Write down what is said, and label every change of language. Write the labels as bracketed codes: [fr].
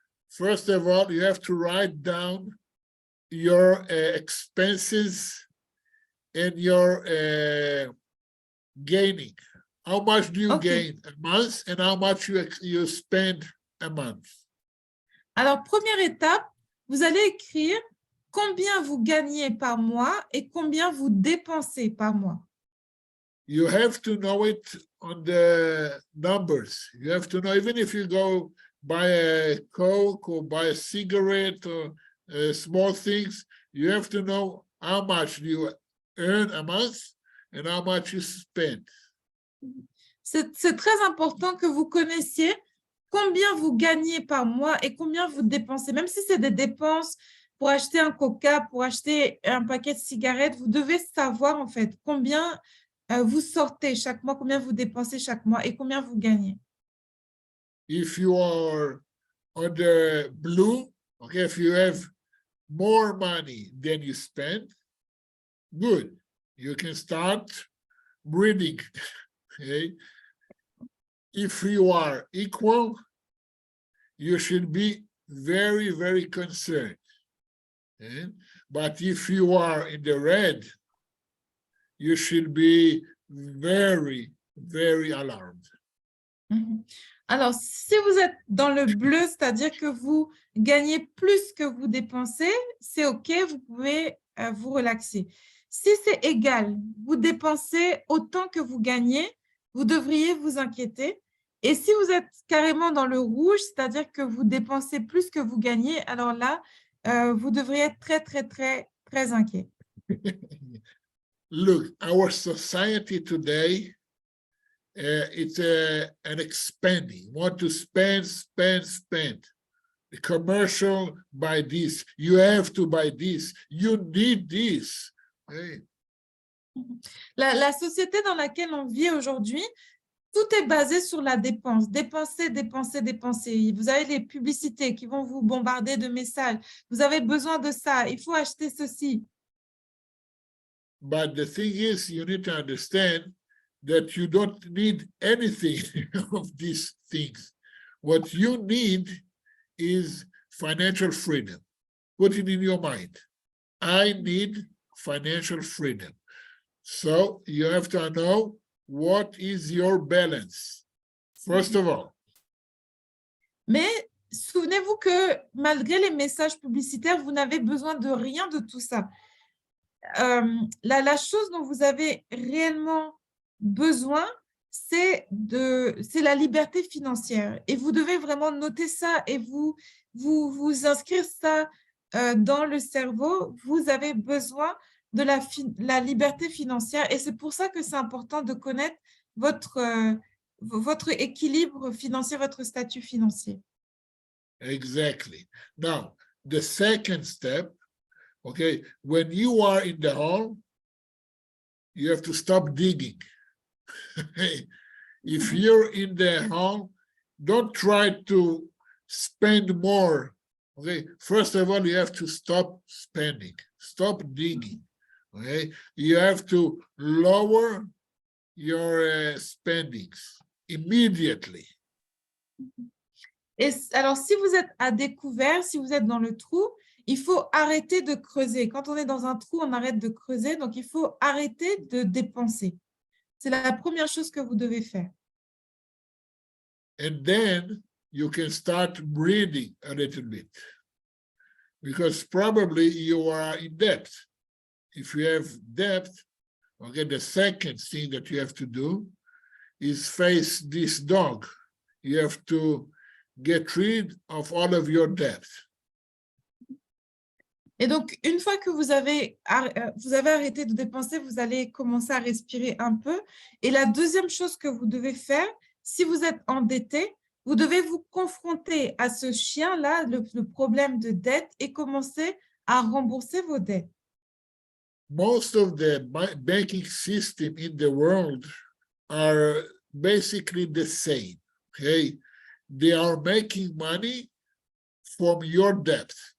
[en] First of all, you have to write down your expenses and your gaining. How much do you Okay. gain a month and how much you spend a month? [fr] Alors, première étape, vous allez écrire combien vous gagnez par mois et combien vous dépensez par mois. [en] You have to know it on the numbers. You have to know, even if you go buy a Coke or buy a cigarette or small things, you have to know how much you earn a month and how much you spend. C'est très important que vous connaissiez combien vous gagnez par mois et combien vous dépensez. Même si c'est des dépenses pour acheter un Coca, pour acheter un paquet de cigarettes, vous devez savoir en fait combien vous sortez chaque mois, combien vous dépensez chaque mois et combien vous gagnez. If you are on the blue, okay, if you have more money than you spend, good. You can start breathing, okay? If you are equal, you should be very, very concerned. Okay? But if you are in the red, you should be very, very alarmed. Mhm. [fr] Alors, si vous êtes dans le bleu, c'est-à-dire que vous gagnez plus que vous dépensez, c'est OK, vous pouvez vous relaxer. Si c'est égal, vous dépensez autant que vous gagnez, vous devriez vous inquiéter. Et si vous êtes carrément dans le rouge, c'est-à-dire que vous dépensez plus que vous gagnez, alors là, vous devriez être très, très, très, très inquiet. [en] Look, our society today, it's an expanding. Want to spend, spend, spend. The commercial, buy this. You have to buy this. You need this. Hey. [fr] La société dans laquelle on vit aujourd'hui, tout est basé sur la dépense. Dépenser, dépenser, dépenser. Vous avez les publicités qui vont vous bombarder de messages. Vous avez besoin de ça. Il faut acheter ceci. [en] But the thing is, you need to understand that you don't need anything of these things. What you need is financial freedom. Put it in your mind. I need financial freedom. So you have to know what is your balance, first of all. [fr] Mais souvenez-vous que malgré les messages publicitaires, vous n'avez besoin de rien de tout ça. La chose dont vous avez réellement besoin, c'est la liberté financière. Et vous devez vraiment noter ça et vous inscrire ça dans le cerveau. Vous avez besoin de la liberté financière. Et c'est pour ça que c'est important de connaître votre équilibre financier, votre statut financier. [en] Exactly. Now, the second step, okay, when you are in the hole, you have to stop digging. If you're in the hole, don't try to spend more. Okay, first of all, you have to stop spending, stop digging. Okay, you have to lower your spendings immediately. [fr] Et alors, si vous êtes à découvert, si vous êtes dans le trou, il faut arrêter de creuser. Quand on est dans un trou, on arrête de creuser. Donc, il faut arrêter de dépenser. C'est la première chose que vous devez faire. [en] And then you can start breathing a little bit. Because probably you are in debt. If you have debt, okay, the second thing that you have to do is face this dog. You have to get rid of all of your debt. [fr] Et donc, une fois que vous avez arrêté de dépenser, vous allez commencer à respirer un peu. Et la deuxième chose que vous devez faire, si vous êtes endetté, vous devez vous confronter à ce chien-là, le problème de dette, et commencer à rembourser vos dettes. [en] Most of the banking system in the world are basically the same, okay? They are making money from your debt.